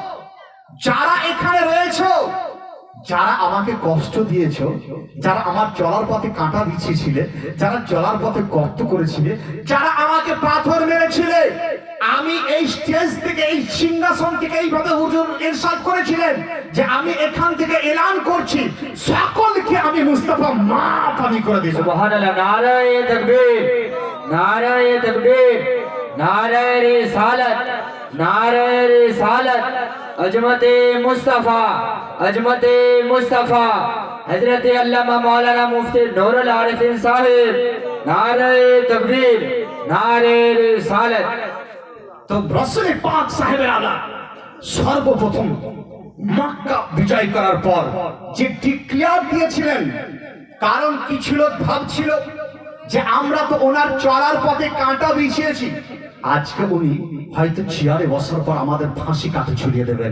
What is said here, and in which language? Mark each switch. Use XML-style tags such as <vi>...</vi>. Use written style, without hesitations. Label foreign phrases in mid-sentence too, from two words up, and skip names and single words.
<bn>যারা এখানে রয়েছে, যারা আমাকে কষ্ট দিয়েছো, যারা আমার চলার পথে কাঁটা বিছিয়েছিলে, যারা চলার পথে গর্ত করেছিলে, যারা আমাকে পাথর মেরেছিলে, আমি এই স্টেজ থেকে, এই সিংহাসন থেকে এইভাবে হুজুর ইরশাদ করেছিলেন যে আমি এখান থেকে এলান করছি, সকলকে আমি মুস্তাফা মাফ আমি করে দিই। সুবহানাল্লাহ।</bn> <ur>نعرۂ تکبیر، نعرۂ تکبیر، نعرۂ رسالت، نعرۂ رسالت. عظمت مصطفیٰ، عظمت مصطفیٰ، حضرت علامہ مولانا مفتی نورالعارفین صاحب، نعرے تکبیر، نعرے رسالت.</ur> <bn>তো রাসূল পাক সাহেবের আলা সর্বপ্রথম মক্কা বিজয় করার পর যে ডিক্লেয়ার দিয়েছিলেন, কারণ কি ছিল, ভাবছিল যে আমরা তো ওনার চলার পথে কাঁটা বিছিয়েছি, আজকে উনি হয়তো চেয়ারে বসার পর আমাদের ফাঁসি কাটে ঝুলিয়ে দেবেন।</bn>